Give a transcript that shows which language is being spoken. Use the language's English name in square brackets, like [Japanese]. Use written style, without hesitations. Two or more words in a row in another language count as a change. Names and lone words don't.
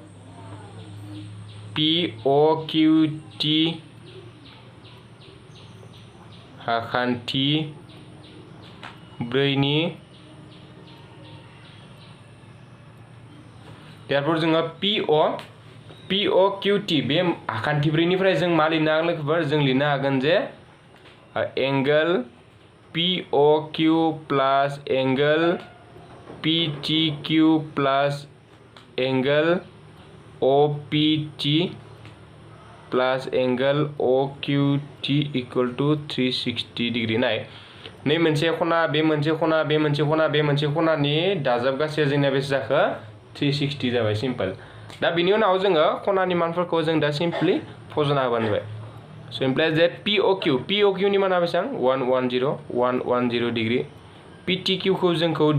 [Bodo] POQT आखान्थिब्रैनि देयरफॉर जोङो POQT बे आखान्थिब्रैनिफ्राय जों मा लिरनो हागोन लोगोफोर जों लिरनो हागोन जे [English] angle POQ plus angle PTQ plus angle OPT plus angle OQT equal to 360 degree [Bodo] नाय नै मोनसे खना बे मोनसे खना बे मोनसे खना बे मोनसे खनानि दाजाबगासैया जोंनिया बेसे जाखो 360 जाबाय सिम्पल दा बिनि उनाव जोङो खनानि मानफोरखौ जों दा सिम्पलि फजना होबानो जाबाय [English] so implies that [Bodo] POQ नि माना बेसेबां 110 डिग्री PTQ खौ जोंखौ